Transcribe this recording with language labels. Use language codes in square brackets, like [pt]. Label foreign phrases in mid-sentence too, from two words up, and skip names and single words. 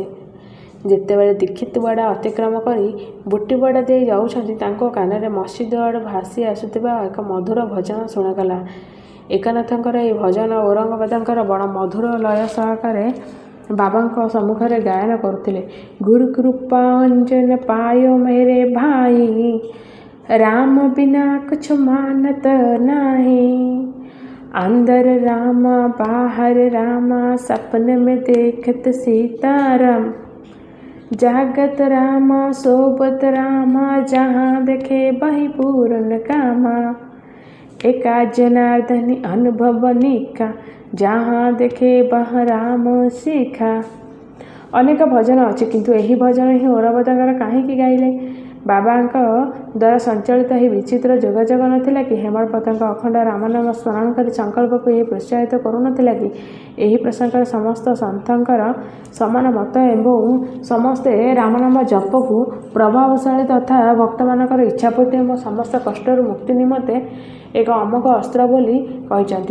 [or] ଯେତେବେଳେ ଦୀକ୍ଷିତୱାଡ଼ା ଅତିକ୍ରମ କରି ବୁଟିୱାଡ଼ା ଦେଇ ଯାଉଛନ୍ତି, ତାଙ୍କ କାନରେ ମସଜିଦ ଆଡ଼ୁ ଭାସି ଆସୁଥିବା ଏକ ମଧୁର ଭଜନ ଶୁଣାଗଲା। ଏକନାଥଙ୍କର ଏହି ଭଜନ ଔରଙ୍ଗାବାଦଙ୍କର ବଡ଼ ମଧୁର ଲୟ ସହକାରେ ବାବାଙ୍କ ସମ୍ମୁଖରେ ଗାୟନ କରୁଥିଲେ। [hi] गुरु कृपा अंजन पायो मेरे भाई, राम बिना कुछ मानत नहीं। अंदर रामा बाहर रामा, सपन में देखत सीताराम। जागत रामा सोबत रामा, जहाँ देखे वही पूर्ण कामा। एका जनार्दनी अनुभव निका, जहाँ देखे वह राम ଶିଖା। [or] ଅନେକ ଭଜନ ଅଛି, କିନ୍ତୁ ଏହି ଭଜନ ହିଁ ଔରଙ୍ଗାବାଦଙ୍କର କାହିଁକି ଗାଇଲେ? ବାବାଙ୍କ ଦ୍ୱାରା ସଞ୍ଚାଳିତ ଏହି ବିଚିତ୍ର ଯୋଗାଯୋଗ ନଥିଲା କି? ହେମଳପତଙ୍କ ଅଖଣ୍ଡ ରାମନାମ ସ୍ମରଣ କରି ସଂକଳ୍ପକୁ ଏହି ପ୍ରୋତ୍ସାହିତ କରୁନଥିଲା କି? ଏହି ପ୍ରସଙ୍ଗରେ ସମସ୍ତ ସନ୍ଥଙ୍କର ସମାନ ମତ ଏବଂ ସମସ୍ତେ ରାମନାମ ଜପକୁ ପ୍ରଭାବଶାଳୀ ତଥା ଭକ୍ତମାନଙ୍କର ଇଚ୍ଛାପୂର୍ତ୍ତି ଏବଂ ସମସ୍ତ କଷ୍ଟରୁ ମୁକ୍ତି ନିମନ୍ତେ ଏକ ଅମୋଘ ଅସ୍ତ୍ର ବୋଲି କହିଛନ୍ତି।